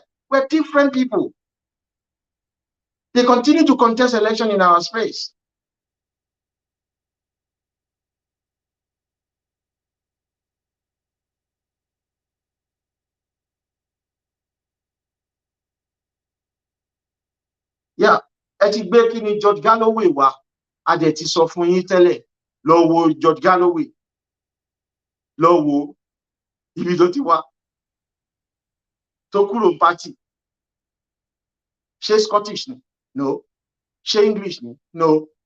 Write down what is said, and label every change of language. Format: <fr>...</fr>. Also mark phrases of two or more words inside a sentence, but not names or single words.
<en>We are different people. They continue to contest election in our space. Yeah,</en> <yo>ẹ ti gbé kí ni George Galloway wá, a dẹ̀ ti sọ fún yín tẹ́lẹ̀, lọ wo George Galloway, lọ wo ibi tó ti wá, tó kúrò party. Ṣé Scottish ni? No. Ṣé English ni? No.</yo>